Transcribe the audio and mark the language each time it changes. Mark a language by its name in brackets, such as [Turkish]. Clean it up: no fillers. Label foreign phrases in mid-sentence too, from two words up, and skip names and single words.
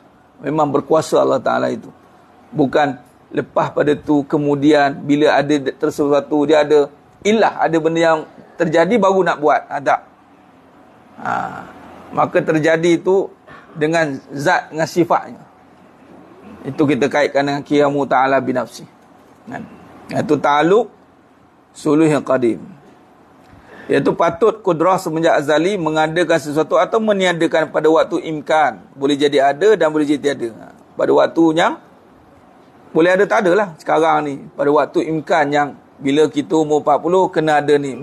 [Malay] Memang berkuasa Allah Ta'ala itu. Bukan lepas pada tu, kemudian bila ada sesuatu, dia ada ilah, ada benda yang terjadi baru nak buat. Tak. Maka terjadi itu dengan zat, dengan sifatnya. Itu kita kaitkan dengan [Arabic] قيامه تعالى بنفسه. [Malay] Itu ta'aluk suluh yang qadim, iaitu patut kudrah semenjak azali mengadakan sesuatu atau meniadakan pada waktu imkan. Boleh jadi ada dan boleh jadi tiada. Pada waktu yang boleh ada tak ada lah. Sekarang ni pada waktu imkan yang bila kita umur 40 kena ada ni.